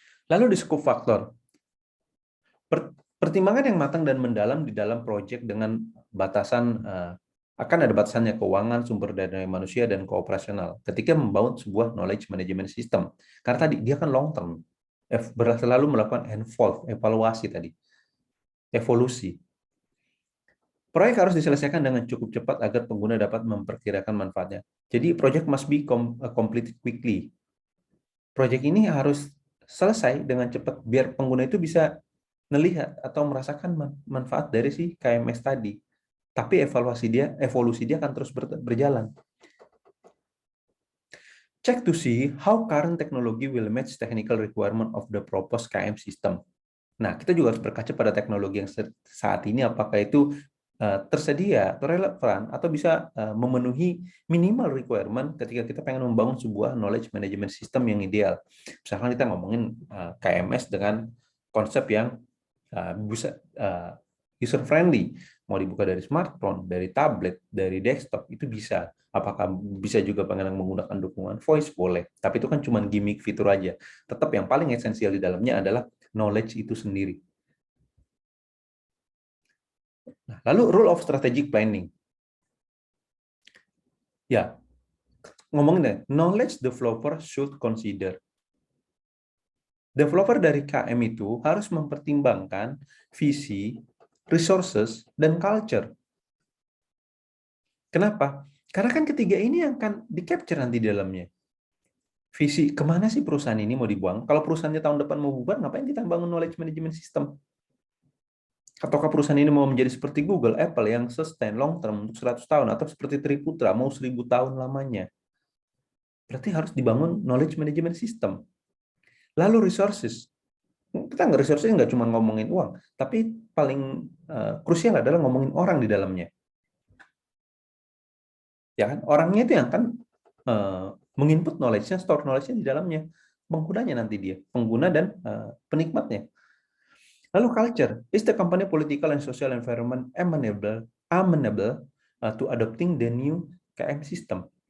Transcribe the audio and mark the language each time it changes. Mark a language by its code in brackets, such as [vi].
[id] Lalu di scope factor. Pertimbangan yang matang dan mendalam di dalam proyek dengan batasan akan ada batasannya keuangan, sumber daya manusia, dan kooperasional ketika membangun sebuah knowledge management system. Karena tadi dia kan long term, selalu melakukan evaluasi tadi, evolusi. Proyek harus diselesaikan dengan cukup cepat agar pengguna dapat memperkirakan manfaatnya. Jadi proyek [en] must be completed quickly. [id] Proyek ini harus selesai dengan cepat biar pengguna itu bisa melihat atau merasakan manfaat dari si KMS tadi. Tapi evolusi dia akan terus berjalan. [en] Check to see how current technology will match technical requirement of the proposed KM system. [id] Nah, kita juga harus berkaca pada teknologi yang saat ini, apakah itu tersedia atau relevan atau bisa memenuhi minimal requirement ketika kita pengen membangun sebuah knowledge management system yang ideal. Misalkan kita ngomongin KMS dengan konsep yang bisa user friendly, mau dibuka dari smartphone, dari tablet, dari desktop itu bisa. Apakah bisa juga menggunakan dukungan voice? Boleh, tapi itu kan cuma gimmick fitur aja. Tetap yang paling esensial di dalamnya adalah knowledge itu sendiri. Nah, lalu rule of strategic planning. Ya, ngomongin deh, [en] knowledge developer should consider. [id] Developer dari KM itu harus mempertimbangkan visi, resources, dan culture. Kenapa? Karena kan ketiga ini yang akan di-capture nanti di dalamnya. Visi, kemana sih perusahaan ini mau dibuang? Kalau perusahaannya tahun depan mau bubar, ngapain kita bangun knowledge management system? Ataukah perusahaan ini mau menjadi seperti Google, Apple yang sustain long term untuk 100 tahun, atau seperti Triputra mau 1000 tahun lamanya? Berarti harus dibangun knowledge management system. Lalu resources. Kita nggak resources nggak cuma ngomongin uang, tapi paling krusial adalah ngomongin orang di dalamnya. Ya kan? Orangnya itu yang akan menginput knowledge-nya, store knowledge-nya di dalamnya. Penggunanya nanti dia, pengguna dan penikmatnya. Lalu [en] culture, is the company political and social environment amenable to adopting the new KM system?